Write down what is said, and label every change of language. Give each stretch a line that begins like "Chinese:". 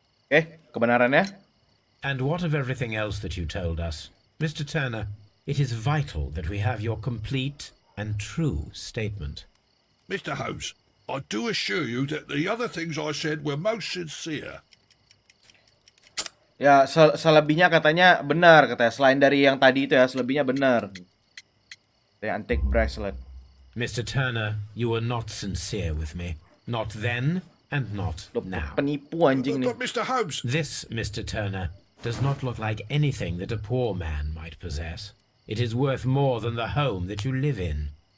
Indonesian: Oke, kebenarannya?
English: And what of everything else that you told us? Mr. Turner, it is vital that we have your complete and true statement. Mr. Holmes, I do assure you that the other things I said were most sincere.
Indonesian: Ya, selebihnya katanya benar, katanya. Selain dari yang tadi itu ya, selebihnya benar.
English: The antique bracelet. Mr. Turner, you were not sincere with me. Not then, and not
Indonesian: Loh,
English: now.
Indonesian: penipu anjing nih.
English: But Mr. Holmes, This, Mr. Turner, does not look like anything that a poor man might possess. It is worth more than the home that you live in.